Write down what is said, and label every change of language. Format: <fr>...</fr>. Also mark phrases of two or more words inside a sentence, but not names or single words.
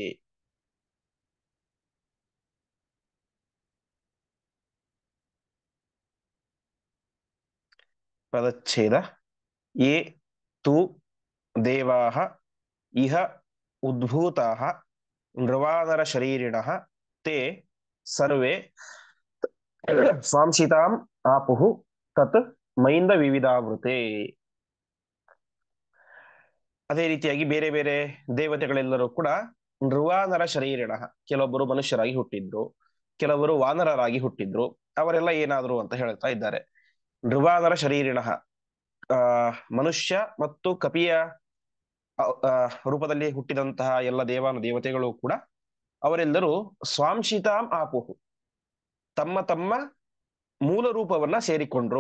<kn>ಪದಚ್ಛೇದ.</kn> <sa>ಯೇ ತು ದೇವಾಃ ಇಹ ಉದ್ಭೂತಾಃ ನೃವಾನರ ಶರೀರಿಣಃ ತೇ ಸರ್ವೇ ಸ್ವಾಂಶಿತಾಂ ಆಪುಃ ತತ್ ಮೈಂದ ವಿವಿಧಾವೃತೆ.</sa> <kn>ಅದೇ ರೀತಿಯಾಗಿ ಬೇರೆ ಬೇರೆ ದೇವತೆಗಳೆಲ್ಲರೂ ಕೂಡ</kn> <sa>ನೃವಾನರ ಶರೀರಿಣ,</sa> <kn>ಕೆಲವೊಬ್ಬರು ಮನುಷ್ಯರಾಗಿ ಹುಟ್ಟಿದ್ರು, ಕೆಲವರು ವಾನರರಾಗಿ ಹುಟ್ಟಿದ್ರು. ಅವರೆಲ್ಲ ಏನಾದ್ರು ಅಂತ ಹೇಳ್ತಾ ಇದ್ದಾರೆ.</kn> <sa>ನೃವಾನರ ಶರೀರಿಣ,</sa> <kn>ಮನುಷ್ಯ ಮತ್ತು ಕಪಿಯ ರೂಪದಲ್ಲಿ ಹುಟ್ಟಿದಂತಹ ಎಲ್ಲ ದೇವಾನು ದೇವತೆಗಳು ಕೂಡ ಅವರೆಲ್ಲರೂ</kn> <sa>ಸ್ವಾಂಶಿತಾಂ ಆಪುಹು,</sa> <kn>ತಮ್ಮ ತಮ್ಮ ಮೂಲ ರೂಪವನ್ನ ಸೇರಿಕೊಂಡ್ರು.</kn>